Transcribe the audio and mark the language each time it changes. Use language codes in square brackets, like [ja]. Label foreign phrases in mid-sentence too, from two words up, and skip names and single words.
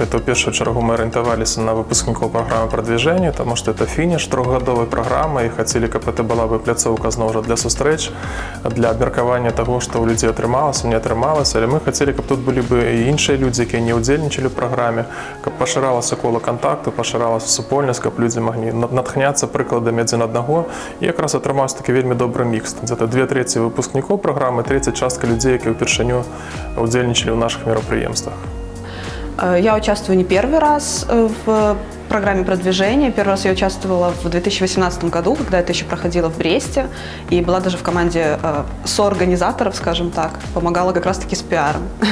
[be] Это ў першую чаргу мы арыентаваліся на выпускнікоў праграмы прадвіжэння, таму што это фініш 3-гадовай праграмы і хацелі, каб это была бы пляцоўка зноў жа для сустрэч, для абмеркавання таго, што ў людзей атрымалася, не атрымалася. Але мы хацелі, каб тут былі бы і іншыя людзі, якія не ўдзельнічалі ў праграме, каб пашыралася кола кантакту, пашыралася супольнасць, каб людзі маглі натхняцца прыкладамі адзін аднаго. І якраз атрымаўся такі вельмі добры мікс. Гэта 2/3 выпускнікоў праграмы, 1/3 частка людзей, [ru] которые впервые удзельничали в наших мероприятиях. Я участвую не первый раз в программе продвижения. Первый раз я участвовала в 2018 году, когда это еще проходило в Бресте, и была даже в команде соорганизаторов, скажем так, помогала как раз-таки с пиаром.